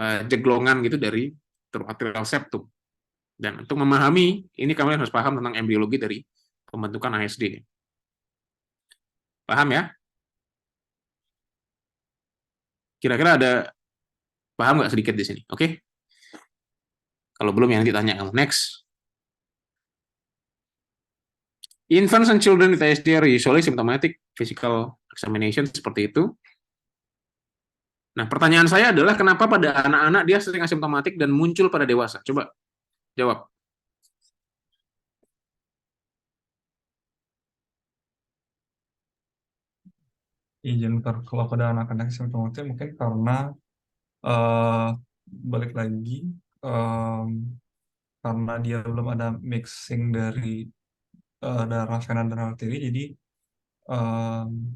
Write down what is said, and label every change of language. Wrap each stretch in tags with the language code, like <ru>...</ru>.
<id>jeglongan gitu dari true atrial septum. Dan untuk memahami ini, kalian harus paham tentang embriologi dari pembentukan ASD. Paham ya? Kira-kira ada paham nggak sedikit di sini? Oke? Kalau belum, yang ditanya kamu.</id> <en>Next. Infants and children with ASD are usually symptomatic physical examination,</en> <id>seperti itu. Nah, pertanyaan saya adalah kenapa pada anak-anak dia sering asimptomatik dan muncul pada dewasa? Coba jawab. Iya, Jennifer, kalau pada anak-anak simptomatik mungkin karena eh balik lagi, em, karena dia belum ada mixing dari darah vena dan arteri, jadi em,</id>